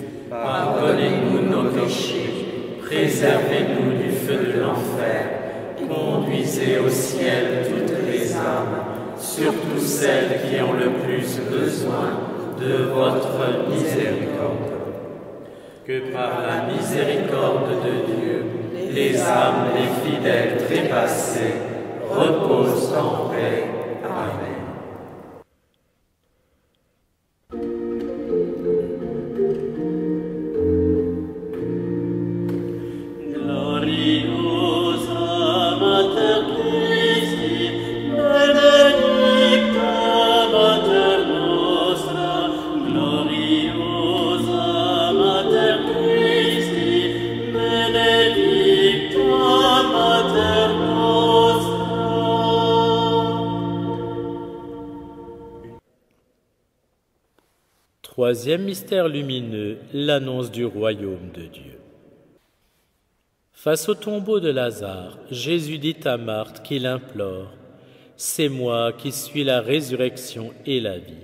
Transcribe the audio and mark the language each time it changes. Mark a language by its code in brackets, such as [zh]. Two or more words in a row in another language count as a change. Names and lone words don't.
[fr] Pardonnez-nous nos péchés, préservez-nous du feu de l'enfer, conduisez au ciel toutes les âmes, surtout celles qui ont le plus besoin de votre miséricorde. que par la La miséricorde de Dieu, les âmes des fidèles trépassés reposent en paix. Amen. [la] Gloriosa Mater Christi, benedicta Mater nostra, gloriosa Mater Christi, benedicta Mater nostra. [fr] Troisième mystère lumineux, l'annonce du royaume de Dieu. Face au tombeau de Lazare, Jésus dit à Marthe qu'il implore « C'est moi qui suis la résurrection et la vie.